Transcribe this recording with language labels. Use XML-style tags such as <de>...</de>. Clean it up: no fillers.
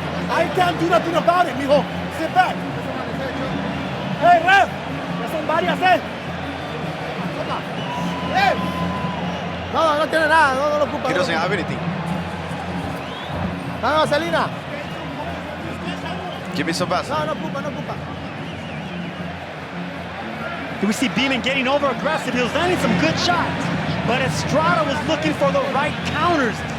<en>I can't do nothing about it, mijo. Sit back. Hey, ref.</en> <es>Ya son varias, No, no tiene nada. No lo ocupa.</es> <en>He doesn't have anything.</en> <es>No, Selena.</es> <en>Give me some best.</en> <es>No, no ocupa, no ocupa.</es> <en>We see Beamon getting over aggressive. He was landing some good shots, but Estrada was looking for the right counters.</en>